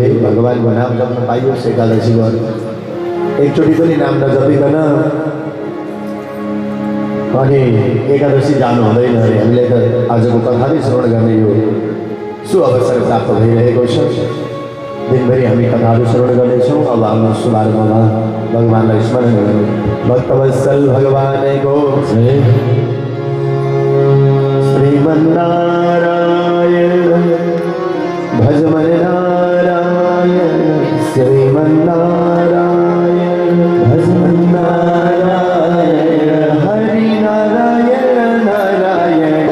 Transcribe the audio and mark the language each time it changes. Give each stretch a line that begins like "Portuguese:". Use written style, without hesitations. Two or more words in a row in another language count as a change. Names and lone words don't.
Nepali: भगवानको नाम जप्न पाइयोस् एकादशी गर्नु एकचोटि पनि नाम नजपिकन अनि एकादशी जानु हुँदैन अरे। हामीले त आजको कथाले श्रवण गर्ने यो सुअवसर प्राप्त भइरहेको छ। दिनभरि हामी कथाहरू श्रवण गर्नेछौँ। अब हाम्रो शुभारम्भमा भगवानलाई स्मरण गरौँ। भक्तवत्सल भगवानको श्रीमन्नारायण भजमन नारायण श्रीमन्नारायण भजमन नारायण हरि नारायण नारायण